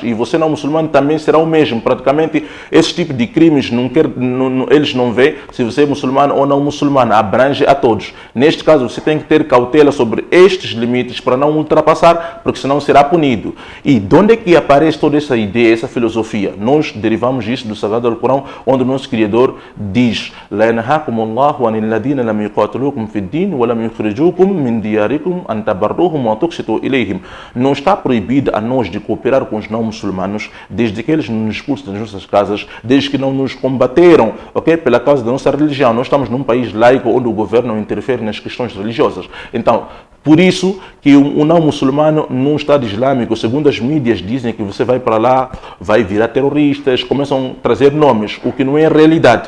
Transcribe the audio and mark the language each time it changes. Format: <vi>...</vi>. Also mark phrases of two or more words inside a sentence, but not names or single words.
<pt>E você não muçulmano também será o mesmo. Praticamente, esse tipo de crimes eles não veem se você é muçulmano ou não muçulmano. Abrange a todos. Neste caso, você tem que ter cautela sobre estes limites para não ultrapassar, porque senão será punido. E de onde é que aparece toda essa ideia, essa filosofia? Nós derivamos isso do Sagrado Alcorão, onde o nosso Criador diz:</pt> <ar>"لا ينهاكم الله عن الذين لم يقاتلوكم في الدين ولم يخرجوكم من دياركم أن تبروهم وتقسطوا إليهم."</ar> <pt>Não está proibido a nós de cooperar com os não muçulmanos, desde que eles não nos expulsem das nossas casas, desde que não nos combateram, ok, pela causa da nossa religião. Nós estamos num país laico onde o governo não interfere nas questões religiosas. Então, por isso que um não muçulmano num Estado Islâmico, segundo as mídias, dizem que você vai para lá, vai virar terroristas, começam a trazer nomes, o que não é realidade.</pt>